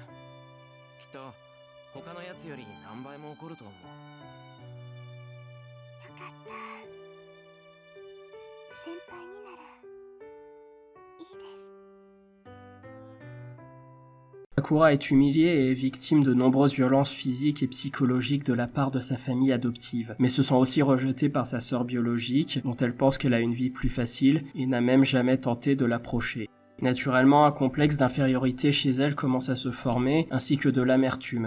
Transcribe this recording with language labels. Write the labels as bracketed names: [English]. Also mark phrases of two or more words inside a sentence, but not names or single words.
[Japanese] きっと他のやつより何倍も怒ると思う。よかった。先輩にならいいです。 [French] Sakura est humiliée et est victime de nombreuses violences physiques et psychologiques de la part de sa famille adoptive, mais se sent aussi rejetée par sa sœur biologique, dont elle pense qu'elle a une vie plus facile et n'a même jamais tenté de l'approcher. Naturellement, un complexe d'infériorité chez elle commence à se former, ainsi que de l'amertume.